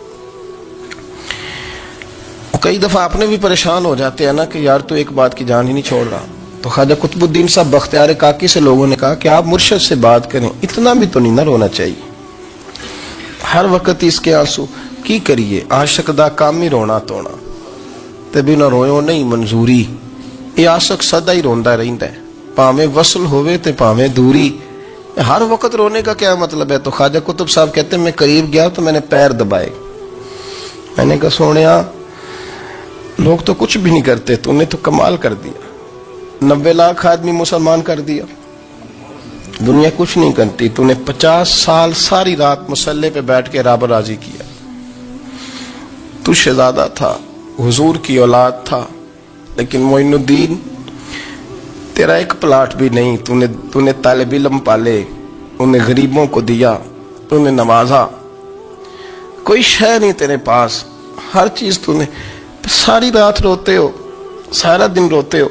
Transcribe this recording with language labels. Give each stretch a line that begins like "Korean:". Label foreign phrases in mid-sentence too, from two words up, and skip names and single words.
Urdu: کئی دفعہ اپنے بھی پریشان ہو جاتے ہیں نا کہ یار تو ایک بات کی جان ہی نہیں چھوڑ رہا، تو خواجہ قطب الدین صاحب بختیار کاکی سے لوگوں نے کہا کہ آپ مرشد سے بات کریں، اتنا بھی تو نہیں نہ رونا چاہیے، ہر وقت اس کے آنسو کی کریے،
Punjabi: عاشق دا کام ہی رونا تونا تے بنا رویو نہیں منظوری، یہ عاشق سدا ہی روندا رہندا ہے، پاویں وصل ہوئے تے پاویں دوری،
Urdu: ہر وقت رونے کا کیا مطلب ہے؟ تو خواجہ قطب صاحب کہتے ہیں میں قریب گیا تو میں نے پیر دبائے، میں نے کہا سونیا، لوگ تو کچھ بھی نہیں کرتے، تو نے تو کمال کر دیا. 90 لاکھ آدمی مسلمان کر دیا، دنیا کچھ نہیں کرتی، تو نے 50 سال ساری رات مصلے پہ بیٹھ کے رب راضی کیا. تو شہزادہ تھا، حضور کی اولاد تھا، لیکن معین الدین تیرا ایک پلاٹ بھی نہیں، تو نے طالب علم پالے، انہیں غریبوں کو دیا، تو نے نوازا، کوئی شے نہیں تیرے پاس، ہر چیز تو نے، ساری رات روتے ہو، سارا دن روتے ہو.